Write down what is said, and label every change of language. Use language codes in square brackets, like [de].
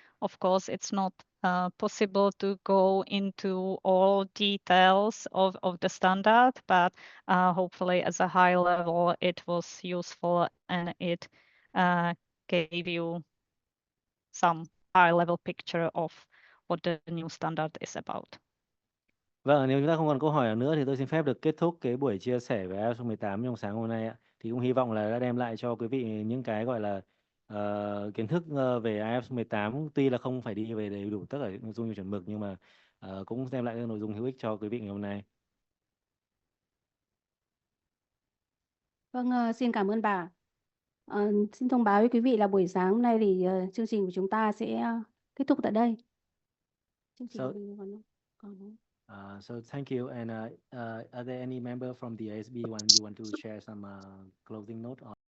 [en] Of course, it's not possible to go into all details of the standard, but hopefully as a high level, it was useful and it gave you some high level picture of what the new standard is about. [vi] Vâng, nếu chúng ta không còn câu hỏi nào nữa thì tôi xin phép được kết thúc cái buổi chia sẻ về IFRS 18 trong sáng hôm nay ạ. Thì cũng hy vọng là đã đem lại cho quý vị những cái gọi là kiến thức về IFRS 18, tuy là không phải đi về đầy đủ tất cả những nội dung như chuẩn mực, nhưng mà cũng đem lại những nội dung hữu ích cho quý vị ngày hôm nay. Vâng, xin cảm ơn bà. Xin thông báo với quý vị là buổi sáng hôm nay thì chương trình của chúng ta sẽ kết thúc tại đây. Chương trình [en] So- [vi] của mình còn không? [en] So thank you. And are there any member from the ISB you want to share some closing note on?